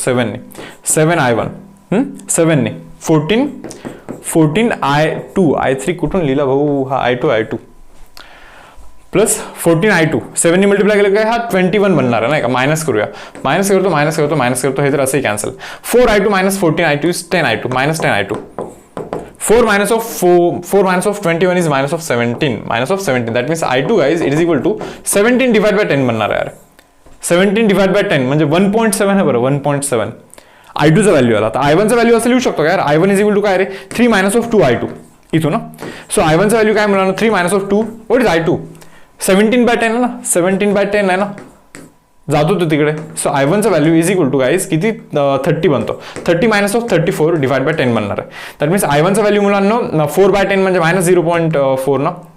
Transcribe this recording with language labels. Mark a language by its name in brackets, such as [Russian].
[Marathi] 7i1 7 नी 14 i2 i3 कुठून लिहिला भाऊ हा i2 प्लस 14i2 7 नी मल्टिप्लाय केलं काय हा 21 बनणार आहे नाही का. मायनस करूया. मायनस करतो हे तर असंही cancel. [English] 4i2 minus 14i2 इज 10i2 minus 10i2. 4 minus of 21 is minus of 17. Minus of 17. That means I2 guys it is equal to 17 divided by 10 [Marathi] बनणार आहे यार. 17 divided by 10 म्हणजे 1.7 आहे बरं 1.7. I2 चा व्हॅल्यू आला. आता I1 चा व्हॅल्यू असं लिहू शकतो का यार. [English] I1 is equal to [Marathi] काय रे [English] 3 minus of 2i2 इथून ना. [Marathi] सो I1 चा व्हॅल्यू काय मिळणार [English] 3 minus of 2 what is I2 17 by 10 [Marathi] आहे ना 17 by 10 आहे ना. जातो तो तिकडे. सो I1 चा value is equal to guys किती 30 बनतो. 30 मायनस ऑफ 34 डिवाइड बाय 10 बनणार आहे. दॅट मीन्स I1 चा व्हॅल्यू मुलांना 4 बाय 10 म्हणजे मायनस 0.4 ना.